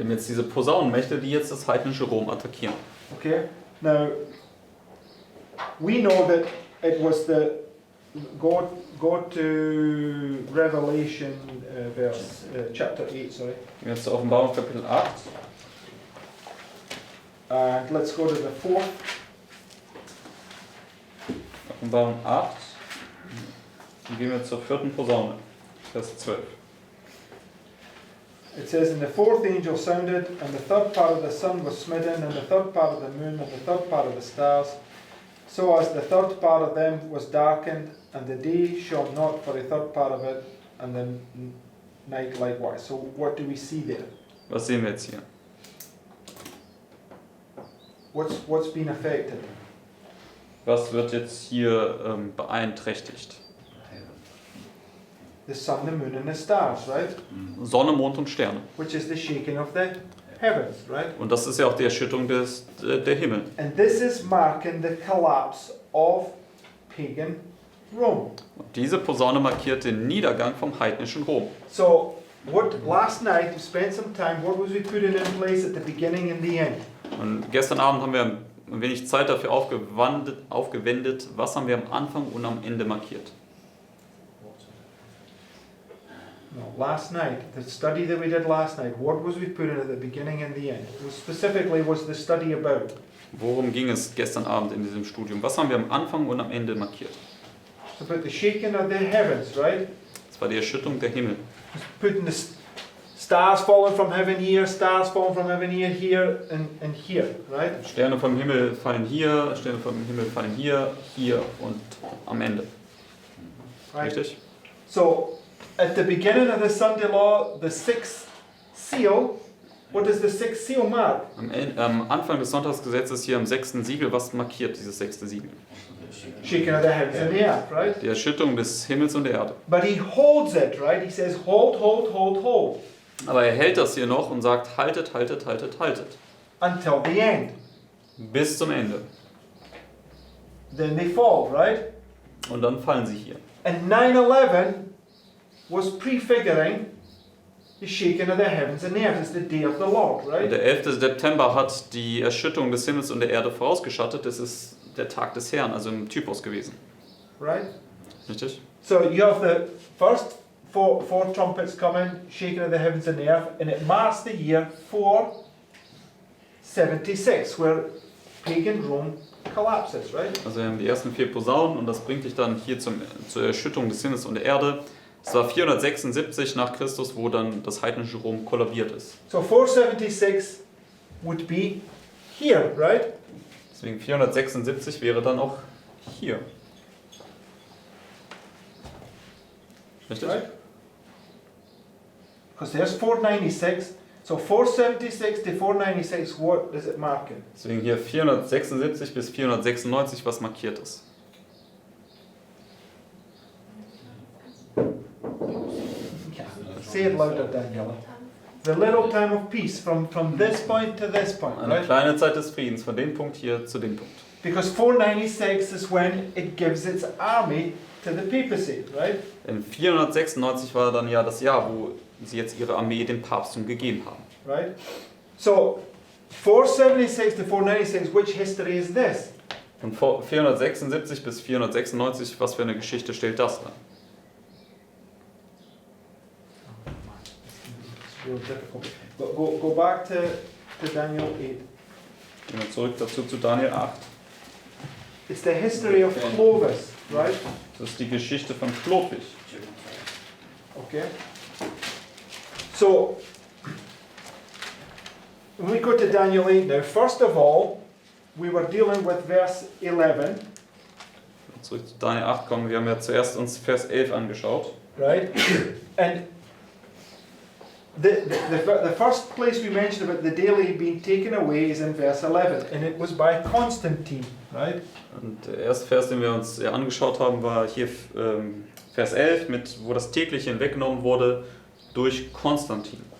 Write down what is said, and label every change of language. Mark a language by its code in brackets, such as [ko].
[de] haben jetzt diese Posaunenmächte, die jetzt das heidnische Rom attackieren. [en] Okay. Now we know that it was the go to Revelation chapter 8, sorry, [de] Gehen wir jetzt zur Offenbarung Kapitel 8. [en] and let's go to the 4th. [de] Offenbarung 8. Dann gehen wir zur vierten Posaune. Vers 12. [en] It says, and the fourth angel sounded, and the third part of the sun was smitten, and the third part of the moon, and the third part of the stars, so as the third part of them was darkened, and the day shone not for the third part of it, and the night likewise. So what do we see there? [de] Was sehen wir jetzt hier? [en] What's been affected? [de] Was wird jetzt hier beeinträchtigt? [en] The sun, the moon, and the stars, right? [de] Sonne, Mond und Sterne. [en] Which is the shaking of the heavens, right? [de] Und das ist ja auch die Erschütterung der Himmel. [en] And this is marking the collapse of pagan Rome. [de] Und diese Posaune markiert den Niedergang vom heidnischen Rom. [en] So, last night we spent some time, what was we putting in place at the beginning and the end? [de] Und gestern Abend haben wir ein wenig Zeit dafür aufgewendet, was haben wir am Anfang und am Ende markiert. [en] No, last night, the study that we did last night, what was we putting at the beginning and the end? Specifically, was the study about? [de] Worum ging es gestern Abend in diesem Studium? Was haben wir am Anfang und am Ende markiert? [en] It's about the shaking of the heavens, right? [de] Das war die Erschütterung der Himmel. [en] It's putting the stars falling from heaven here, stars falling from heaven here, and here, right? [de] Sterne vom Himmel fallen hier, Sterne vom Himmel fallen hier, hier und am Ende. [en] Right? [de] Richtig? [en] So, at the beginning of the Sunday law, the sixth seal, what does the sixth seal mark? [de] Am Anfang des Sonntagsgesetzes hier am 6. Siegel, was markiert dieses 6. Siegel? [en] Shaking of the heavens and the earth, right? [de] Die Erschütterung des Himmels und der Erde. [en] But he holds it, right? He says, hold, hold, hold, hold, [de] Aber er hält das hier noch und sagt, haltet, haltet, haltet, haltet. [en] until the end. [de] Bis zum Ende. [en] Then they fall, right? [de] Und dann fallen sie hier. [en] And 9/11 was prefiguring the shaking of the heavens and the earth. It's the day of the Lord, [de] Und [en] right? [de] der 11. September hat die Erschütterung des Himmels und der Erde vorausgeschattet. Das ist der Tag des Herrn, also im Typus gewesen. [en] Right? [de] Richtig? [en] So you have the first four trumpets coming, shaking of the heavens and the earth, and it marks the year 476, where pagan Rome collapses, right? [de] Also wir haben die ersten 4 Posaunen und das bringt dich dann hier zur Erschütterung des Himmels und der Erde. Es war 476 nach Christus, wo dann das heidnische Rom kollabiert ist. [en] So 476 would be here, right? [de] Deswegen 476 wäre dann auch hier. Richtig? [en] Right? Because there's 496. So 476 to 496, what does it mark in? [de] Deswegen hier 476 bis 496, was markiert ist. [en] Say it louder, Daniel. The little time of peace from this point to this point, [de] Eine [en] right? [de] kleine Zeit des Friedens, von dem Punkt hier zu dem Punkt. [en] Because 496 is when it gives its army to the papacy, right? [de] In 496 war dann ja das Jahr, wo sie jetzt ihre Armee dem Papsttum gegeben haben. [en] Right? So 476 to 496, which history is this? [de] Von 476 bis 496, was für eine Geschichte stellt das dann? [en] It's real difficult. But go back to Daniel 8. [de] Gehen wir zurück dazu zu Daniel 8. [en] It's the history of Clovis, right? [de] Das ist die Geschichte von Chlodwig. [en] Okay. So when we go to Daniel 8 now, first of all, we were dealing with verse 11, [de] Zurück zu Daniel 8 kommen. Wir haben ja zuerst uns Vers 11 angeschaut. [en] right? And the first place we mentioned about the daily being taken away is in verse 11, and it was by Constantine, right? [de] Und der erste Vers, den wir uns ja angeschaut haben, war hier Vers 11, wo das tägliche hinweggenommen wurde durch Konstantin.